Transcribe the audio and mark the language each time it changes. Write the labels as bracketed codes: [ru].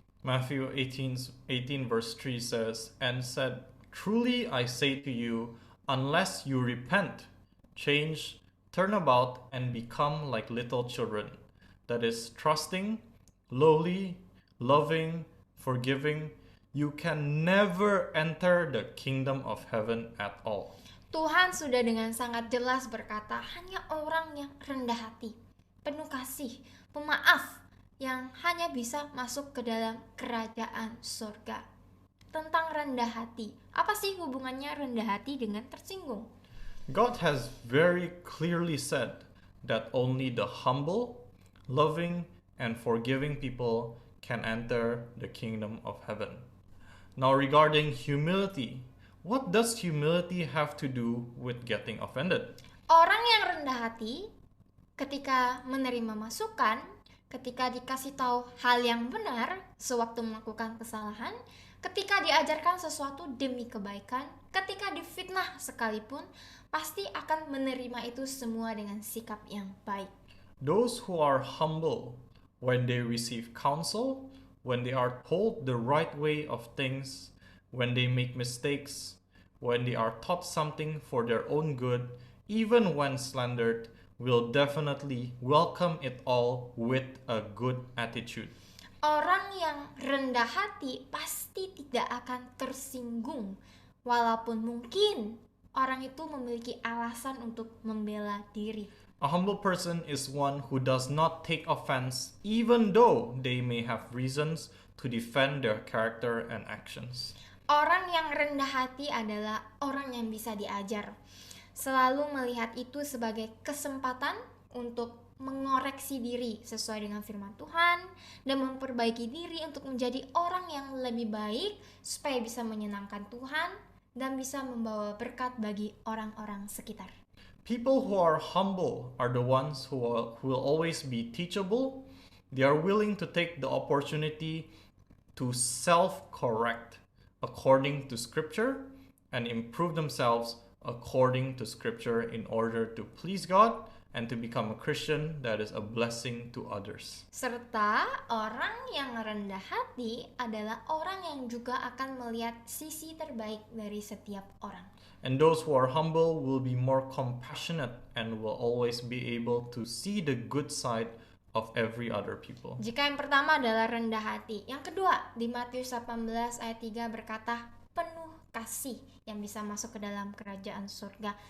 [en] Matthew 18 verse 3 says, and said, truly I say to you, unless you repent, change, turn about, and become like little children, that is, trusting, lowly, loving, forgiving, you can never enter the kingdom of heaven at all. [id] Tuhan sudah dengan sangat jelas berkata, hanya orang yang rendah hati, penuh kasih, pemaaf, yang hanya bisa masuk ke dalam kerajaan surga. Tentang rendah hati, apa sih hubungannya rendah hati dengan tersinggung? [en] God has very clearly said that only the humble, loving, and forgiving people can enter the kingdom of heaven. Now regarding humility, what does humility have to do with getting offended? [id] Orang yang rendah hati ketika menerima masukan, ketika dikasih tahu hal yang benar sewaktu melakukan kesalahan, ketika diajarkan sesuatu demi kebaikan, ketika difitnah sekalipun, pasti akan menerima itu semua dengan sikap yang baik. [en] Those who are humble when they receive counsel, when they are told the right way of things, when they make mistakes, when they are taught something for their own good, even when slandered, will definitely welcome it all with a good attitude. [id] Orang yang rendah hati pasti tidak akan tersinggung, walaupun mungkin orang itu memiliki alasan untuk membela diri. [en] A humble person is one who does not take offense even though they may have reasons to defend their character and actions. [id] Orang yang rendah hati adalah orang yang bisa diajar. Selalu melihat itu sebagai kesempatan untuk mengoreksi diri sesuai dengan firman Tuhan dan memperbaiki diri untuk menjadi orang yang lebih baik supaya bisa menyenangkan Tuhan dan bisa membawa berkat bagi orang-orang sekitar. [en] People who are humble are the ones who will always be teachable. They are willing to take the opportunity to self-correct according to Scripture and improve themselves according to Scripture in order to please God and to become a Christian that is a blessing to others. [id] Serta orang yang rendah hati adalah orang yang juga akan melihat sisi terbaik dari setiap orang. [en] And those who are humble will be more compassionate and will always be able to see the good side of every other people. [id] Jika yang pertama adalah rendah hati, yang kedua di Matius 18 ayat 3 berkata penuh kasih yang bisa masuk ke dalam kerajaan surga.